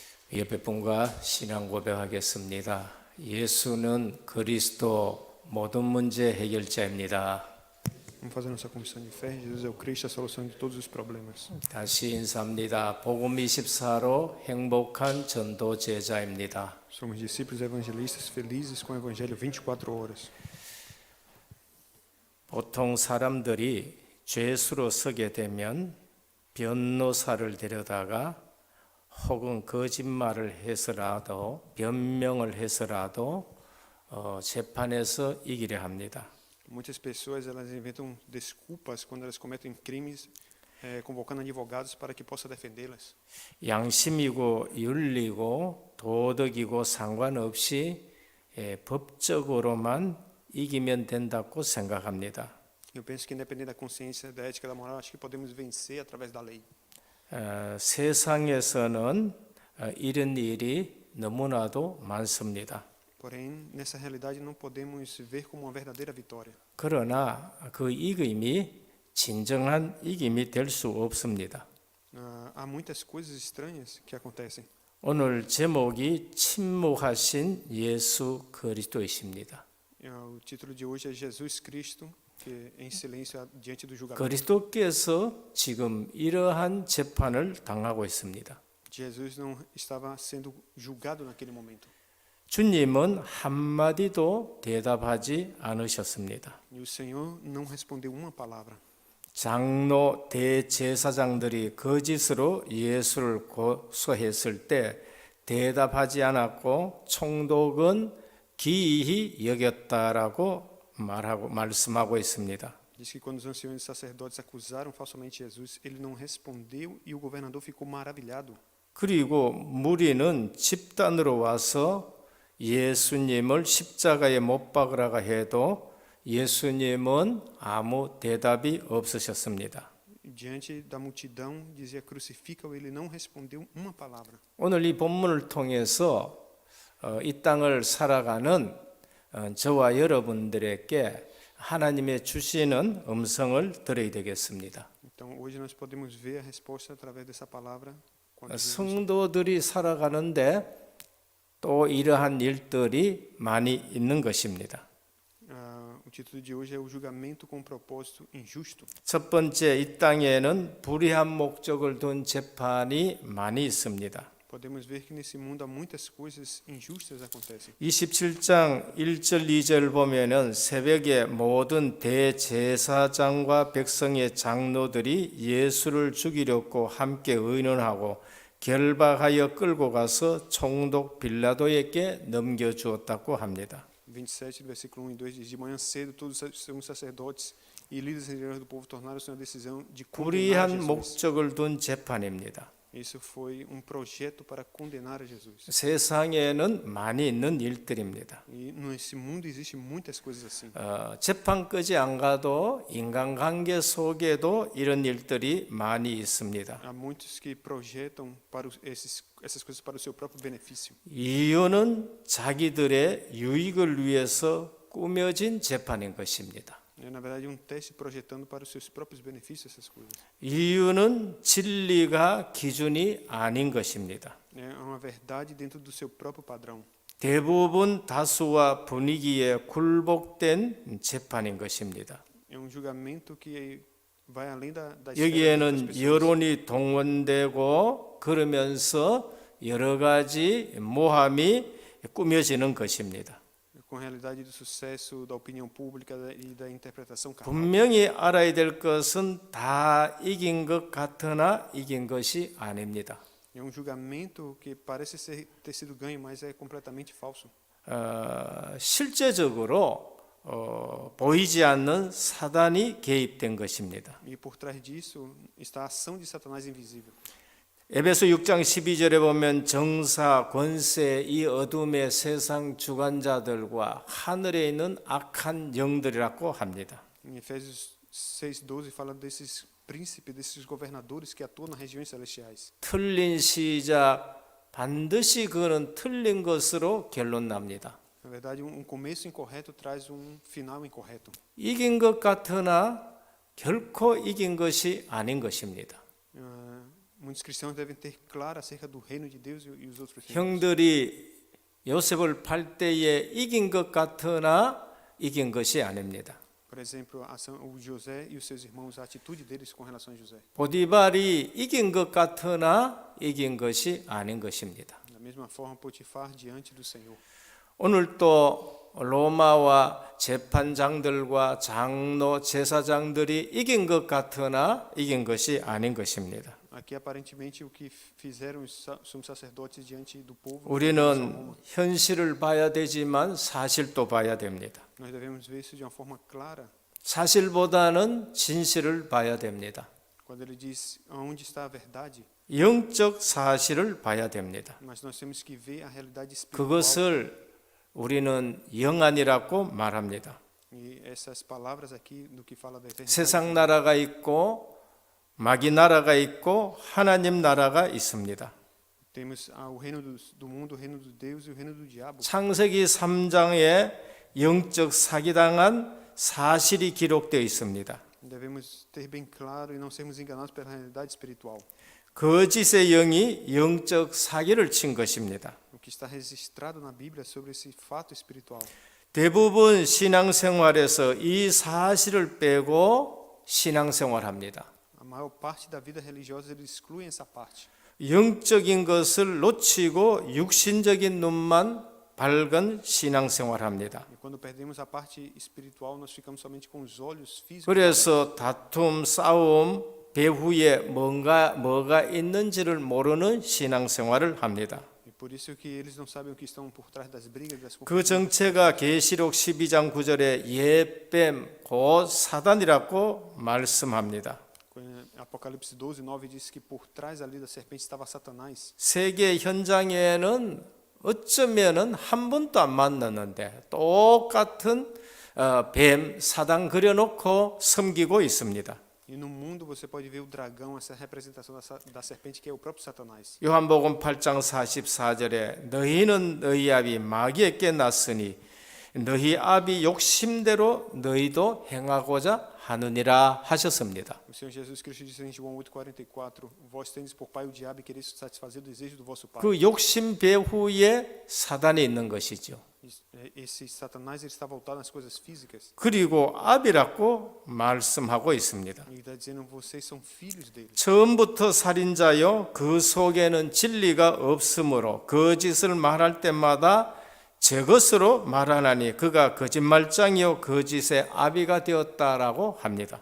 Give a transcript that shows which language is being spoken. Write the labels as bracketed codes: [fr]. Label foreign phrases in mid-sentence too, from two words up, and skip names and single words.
[ko] 옆에 분과 신앙 고백하겠습니다. 예수는 그리스도 모든 문제 해결자입니다. [pt] Vamos fazer nossa confissão de fé. Jesus é o Cristo, a solução de todos os problemas. [ko] 다시 인사합니다. 복음 24로 행복한 전도 제자입니다. [pt] Somos discípulos evangelistas felizes com o Evangelho 24 horas. [ko] 보통 사람들이 죄수로 서게 되면 변호사를 데려다가 혹은 거짓말을 해서라도 변명을 해서라도 재판에서 이기려 합니다. [pt] Muitas pessoas elas inventam desculpas quando elas cometem crimes, convocando advogados para que possa defendê-las. [ko] 양심이고 윤리고 도덕이고 상관없이 법적으로만 이기면 된다고 생각합니다. [pt] Eu penso que independente da consciência, da ética, da moral, acho que podemos vencer através da lei. [ko] 세상에서는 이런 일이 너무나도 많습니다. [pt] Porém, nessa realidade não podemos ver como uma verdadeira vitória. [ko] 그러나 그 이김이 진정한 이김이 될 수 없습니다. [pt] Há muitas coisas estranhas que acontecem. [ko] 오늘 제목이 침묵하신 예수 그리스도이십니다. [pt] O título de hoje é Jesus Cristo, que em silêncio diante do julgamento. [ko] 그리스도께서 지금 이러한 재판을 당하고 있습니다. [pt] Jesus não estava sendo julgado naquele momento. [ko] 주님은 한마디도 대답하지 않으셨습니다. [pt] E o Senhor não respondeu uma palavra. [ko] 장로 대제사장들이 거짓으로 예수를 고소했을 때 대답하지 않았고 총독은 기이히 여겼다라고 말씀하고 있습니다. [pt] Diz que quando os anciões e sacerdotes acusaram falsamente Jesus, ele não respondeu e o governador ficou maravilhado. [ko] 그리고 무리는 집단으로 와서 예수님을 십자가에 못 박으라고 해도 예수님은 아무 대답이 없으셨습니다. [pt] Diante da multidão, dizia crucifica-o, ele não respondeu uma palavra. [ko] 오늘 이 본문을 통해서 이 땅을 살아가는 저와 여러분들에게 하나님의 주시는 음성을 들어야 되겠습니다. [pt] Então, hoje nós podemos ver a resposta através dessa palavra. [ko] 성도들이 살아가는데 또 이러한 일들이 많이 있는 것입니다. [pt] O título de hoje é o julgamento com propósito injusto. [ko] 첫 번째, 이 땅에는 불의한 목적을 둔 재판이 많이 있습니다. [pt] Podemos ver que nesse mundo há muitas coisas injustas acontecem. [ko] 27장 1절 2절 보면은 새벽에 모든 대제사장과 백성의 장로들이 예수를 죽이려고 함께 의논하고 결박하여 끌고 가서 총독 빌라도에게 넘겨주었다고 합니다. [pt] 27, versículo 1 e 2 diz: De manhã cedo, todos os sumos sacerdotes e líderes religiosos do povo tornaram-se uma decisão de condenar [ko] 불의한 [pt] Jesus. [ko] 목적을 둔 재판입니다. [pt] Isso foi projeto para condenar a Jesus. [ko] 세상에는 많이 있는 일들입니다. [pt] E nesse mundo existem muitas coisas assim. [ko] 재판까지 안 가도 인간관계 속에도 이런 일들이 많이 있습니다. [pt] Há muitos que projetam para essas coisas para o seu próprio benefício. [ko] 이유는 자기들의 유익을 위해서 꾸며진 재판인 것입니다. [pt] É, na verdade, um teste projetando para os seus próprios benefícios essas coisas. [ko] 이유는 진리가 기준이 아닌 것입니다. [pt] É uma verdade dentro do seu próprio padrão. [ko] 대부분 다수와 분위기에 굴복된 재판인 것입니다. [pt] É julgamento que vai além da esfera das [ko] 여기에는 [pt] pessoas. [ko] 여론이 동원되고 그러면서 여러 가지 모함이 꾸며지는 것입니다. [pt] Com a realidade do sucesso, da opinião pública e da interpretação carnal. [ko] 분명히 알아야 될 것은 다 이긴 것 같으나 이긴 것이 아닙니다. [pt] É julgamento que parece ter sido ganho, mas é completamente falso. [ko] 실제적으로 보이지 않는 사단이 개입된 것입니다. [pt] E por trás disso está a ação de Satanás invisível. [ko] 에베소 6장 12절에 보면 정사, 권세, 이 어둠의 세상 주관자들과 하늘에 있는 악한 영들이라고 합니다. [pt] Em Efésios 6:12 fala desses príncipes, desses governadores que atuam nas regiões celestiais. [ko] 틀린 시작, 반드시 그는 틀린 것으로 결론 납니다. [pt] Na verdade, começo incorreto traz final incorreto. [ko] 이긴 것 같으나 결코 이긴 것이 아닌 것입니다. [pt] Muitos cristãos devem ter claro acerca do reino de Deus e os outros reinos. [ko] 형들이 요셉을 팔 때에 이긴 것 같으나 이긴 것이 아닙니다. [pt] Por exemplo, o José e os seus irmãos, a atitude deles com relação a José. [ko] 보디발이 이긴 것 같으나 이긴 것이 아닌 것입니다. [pt] Da mesma forma, Potifar diante do Senhor. [ko] 오늘 또 로마와 재판장들과 장로, 제사장들이 이긴 것 같으나 이긴 것이 아닌 것입니다. [pt] Aqui, aparentemente, o que fizeram os sumos sacerdotes diante do povo. [ko] 우리는 현실을 봐야 되지만 사실도 봐야 됩니다. [pt] Nós devemos ver isso de uma forma clara. [ko] 사실보다는 진실을 봐야 됩니다. [pt] Quando ele diz aonde está a verdade, [ko] 영적 사실을 봐야 됩니다. [pt] mas nós temos que ver a realidade espiritual. [ko] 그것을 우리는 영안이라고 말합니다. [pt] E essas palavras aqui do que fala da eternidade. [ko] 세상 나라가 있고 마귀 나라가 있고 하나님 나라가 있습니다. [pt] Temos o reino do mundo, o reino de Deus e o reino do diabo. [ko] 창세기 3장에 영적 사기당한 사실이 기록되어 있습니다. [pt] Devemos ter bem claro e não sermos enganados pela realidade espiritual. [ko] 거짓의 영이 영적 사기를 친 것입니다. [pt] O que está registrado na Bíblia sobre esse fato espiritual. [ko] 대부분 신앙생활에서 이 사실을 빼고 신앙생활합니다. [pt] A maior parte da vida religiosa eles excluem essa parte. [ko] 영적인 것을 놓치고 육신적인 눈만 밝은 신앙생활합니다. [pt] E quando perdemos a parte espiritual, nós ficamos somente com os olhos físicos. [ko] 그래서 다툼, 싸움, 배후에 뭐가 있는지를 모르는 신앙생활을 합니다. [pt] E por isso que eles não sabem o que estão por trás das brigas, das [ko] 그 [pt] confusões. [ko] 정체가 계시록 12장 9절에 예뱀 곧 사단이라고 말씀합니다. [pt] Apocalipse 12:9 diz que por trás ali da serpente estava Satanás. [ko] 세계 현장에는 어쩌면은 한 번도 안 만났는데 똑같은 뱀 사단 그려놓고 섬기고 있습니다. [pt] E no mundo você pode ver o dragão, essa representação da serpente que é o próprio Satanás. [ko] 요한복음 8장 44절에 너희는 너희 아비 마귀에게 났으니 너희 아비 욕심대로 너희도 행하고자 하느니라 하셨습니다. [pt] O Senhor Jesus Cristo disse em João 8:44, vós tendes por pai o diabo e quereis satisfazer o desejo do vosso pai. [ko] 그 욕심 배후에 사단이 있는 것이죠. [pt] Esse Satanás ele está voltado nas coisas físicas. [ko] 그리고 아비라고 말씀하고 있습니다. [pt] Ele está dizendo vocês são filhos dele. [ko] 처음부터 살인자요 그 속에는 진리가 없으므로 거짓을 말할 때마다 제 것으로 말하나니 그가 거짓말장이요 거짓의 아비가 되었다라고 합니다.